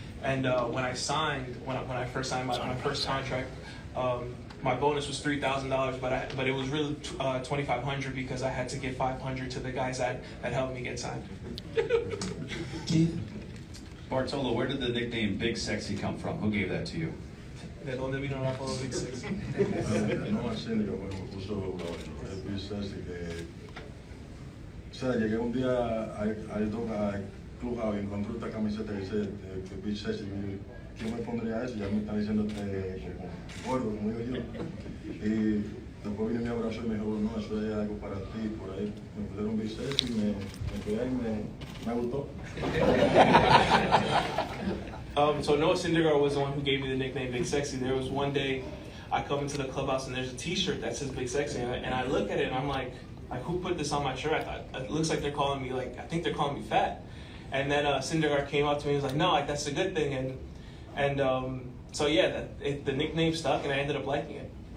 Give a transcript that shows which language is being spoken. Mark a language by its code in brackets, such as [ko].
[en] And when I first signed my first contract, my bonus was $3,000, but it was really $2,500 because I had to give $500 to the guys that helped me get signed. Bartolo, where did the nickname Big Sexy come from? Who gave that to you? [es] ¿De dónde vino el apodo Big Sexy? No, así, me puso el Big Sexy, que, o sea, llegué un día al club y encontré esta camiseta que dice que Big Sexy, ¿quién me pondría eso? Ya me están diciendo gordo, como digo yo. Y después vino mi abrazo y me dijo, no, eso es algo para ti, por ahí me pusieron Big Sexy y me quedé ahí y me gustó. [en] So Noah Syndergaard was the one who gave me the nickname Big Sexy. There was one day I come into the clubhouse and there's a T-shirt that says Big Sexy, and I look at it and I'm like, who put this on my shirt? I thought it looks like they're calling me I think they're calling me fat. And then Syndergaard came up to me and was like, no, that's a good thing. And so yeah, the nickname stuck and I ended up liking it.